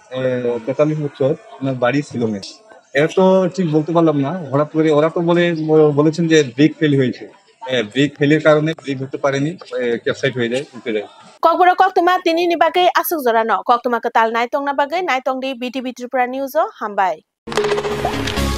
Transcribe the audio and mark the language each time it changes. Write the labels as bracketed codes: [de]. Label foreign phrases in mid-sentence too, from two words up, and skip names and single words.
[bn] 43 বছর ওনার বাড়ি শিলংয়ে এটা তো ঠিক বলতে পারলাম না হঠাৎ করে ওরা তো বলেছেন যে [en] brake fail [bn] হয়েছে ব্রেক ফেলের কারণে ব্রেক হতে পারেনি ক্যাপসাইড হয়ে যায় উঠে যায় [trp] ককবরা কক্তমা তিনি नि बागै आसुक जरानो कक्तमा कताल नायतंना बागै नायतंदि बिटिबि त्रिपुरा निउज हामबाय